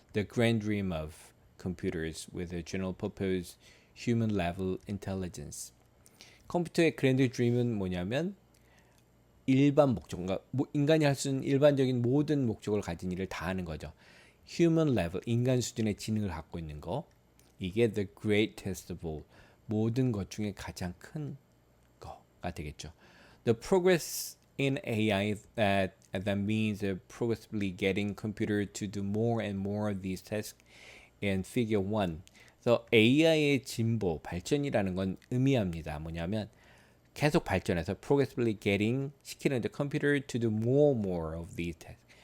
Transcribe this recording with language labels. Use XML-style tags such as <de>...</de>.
<en>The grand dream of computers with a general purpose human level intelligence.</en> <ko>컴퓨터의 그랜드 드림은 뭐냐면 일반 목적, 그러니까 인간이 할 수 있는 일반적인 모든 목적을 가진 일을 다 하는 거죠.</ko> <en>human level</en> <ko>인간 수준의 지능을 갖고 있는 거. 이게</ko> <en>the greatest of all</en> <ko>모든 것 중에 가장 큰 거가 되겠죠.</ko> <en>The progress in AI that means progressively getting computer to do more and more of these tasks in figure 1.</en> <ko>그래서 AI의 진보, 발전이라는 건 의미합니다. 뭐냐면 계속 발전해서</ko> <en>progressively getting</en> <ko>시키는</ko> <en>the computer to do more of these tasks.</en>